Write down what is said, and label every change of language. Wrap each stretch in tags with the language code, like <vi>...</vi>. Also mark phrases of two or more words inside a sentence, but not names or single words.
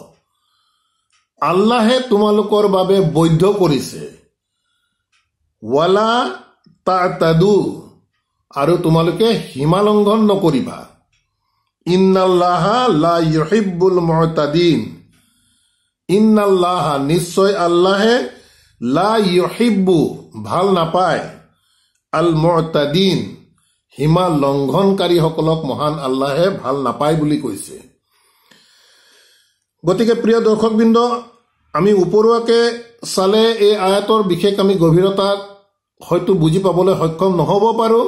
<as>আল্লাহে তোমালোকৰ বাবে বৈধ কৰিছে,</as> <ar>ولا تعتدوا,</ar> <as>আৰু তোমালোকে সীমালংঘন নকৰিবা,</as> <ar>إن الله لا يحب المعتدين إن الله,</ar> <as>নিশ্চয় আল্লাহে,</as> <ar>لا يحب,</ar> <as>ভাল নাপায়,</as> <ar>المعتدين,</ar> <as>সীমা লংঘনকাৰীসকলক মহান আল্লাহে ভাল নাপায় বুলি কৈছে। গতিকে প্ৰিয় দৰ্শকবৃন্দ, আমি ওপৰুৱাকে চালে এই আয়াতৰ বিশেষ আমি গভীৰতা হয়তো বুজি পাবলৈ সক্ষম নহ'ব পাৰো।</as>